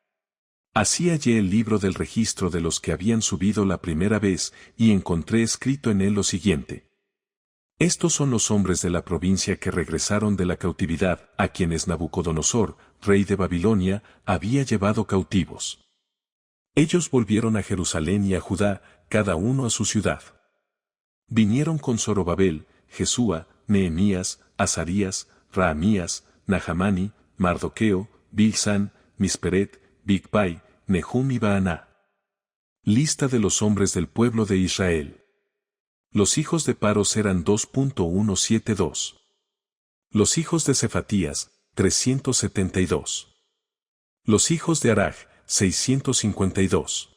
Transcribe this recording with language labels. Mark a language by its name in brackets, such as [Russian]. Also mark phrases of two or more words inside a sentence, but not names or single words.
[Spanish] Así hallé el libro del registro de los que habían subido la primera vez, y encontré escrito en él lo siguiente: estos son los hombres de la provincia que regresaron de la cautividad, a quienes Nabucodonosor, rey de Babilonia, había llevado cautivos. Ellos volvieron a Jerusalén y a Judá, cada uno a su ciudad. Vinieron con Zorobabel, Jesúa, Nehemías, Azarías, Raamías, Nahamani, Mardoqueo, Bilsán, Misperet, Bigpai, Nehum y Baaná. Lista de los hombres del pueblo de Israel. Los hijos de Paros eran 2.172. Los hijos de Cefatías, 372. Los hijos de Araj, 652.